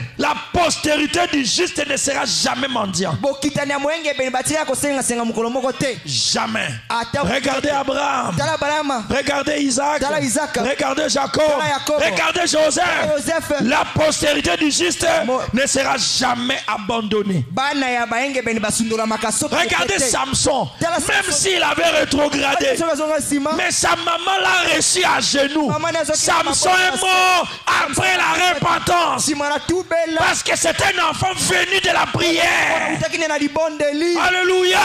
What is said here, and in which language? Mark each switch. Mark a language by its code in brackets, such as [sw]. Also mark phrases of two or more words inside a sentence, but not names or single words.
[fr] La postérité du juste ne sera jamais mendiant. Jamais. Regardez Abraham. Regardez Regardez Isaac, [ln] Tala Isaac. [fr] regardez Jacob, [ln] Tala Jacob. [fr] regardez Joseph. Joseph. La postérité du juste ne sera jamais abandonnée. [ln] Bana ya baenge beni basundula makaso. [fr] Regardez Samson, [ln] Tala [fr] même Samson. s'il avait rétrogradé, mais sa maman l'a reçu à genoux. Samson est mort après la repentance. Parce que c'est un enfant venu de la prière. Alléluia.